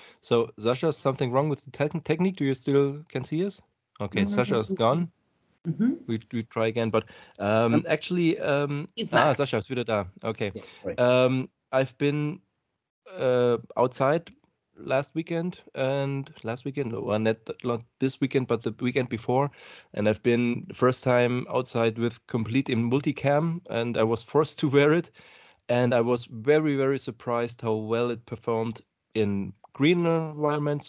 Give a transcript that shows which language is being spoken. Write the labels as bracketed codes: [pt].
[en] So Sasha, something wrong with the technique? Do you still can see us? Okay, Sasha's gone. We try again, but actually, [de] Sascha ist wieder da. [en] Okay. Yes, I've been outside last weekend, well, not this weekend, but the weekend before, and I've been the first time outside with complete in multicam, and I was forced to wear it, and I was very, very surprised how well it performed in green environment.